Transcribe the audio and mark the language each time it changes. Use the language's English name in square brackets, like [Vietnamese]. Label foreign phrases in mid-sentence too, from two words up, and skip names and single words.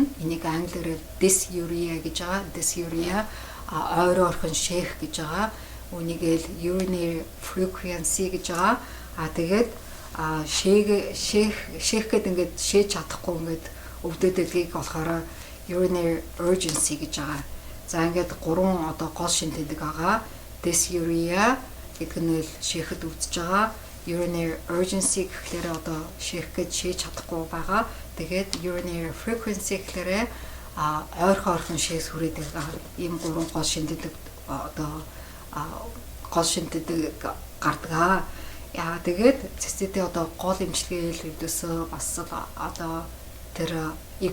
[Mongolian] Энийг англиар dysuria гэж байгаа. Dysuria ойр орхон шээх гэж байгаа. Үнийг л [English] urinary frequency [Mongolian] гэж байгаа. Тэгээд шээх гэдэг ингээд шээж чадахгүй ингээд өвдөдөлгийг болохоор [English] urinary urgency [Mongolian] гэж байгаа. За ингээд гурван одоо гол шин тэмдэг байгаа. Dysuria гэдэг нь л шээхэд өвдөж байгаа. [English] Urinary urgency [Mongolian] гэхлээр одоо шээх гэж шээж чадахгүй байгаа. Тэгээд [English] urinary frequency [Mongolian] гэхлээр ойрхон шээс хүрээд байгаа. Ийм гурван гол шин тэмдэг одоо гол шин тэмдэг гардаг. Тэгээд циститийн одоо гол эмчилгээ ердөөсөө бас одоо тэр E.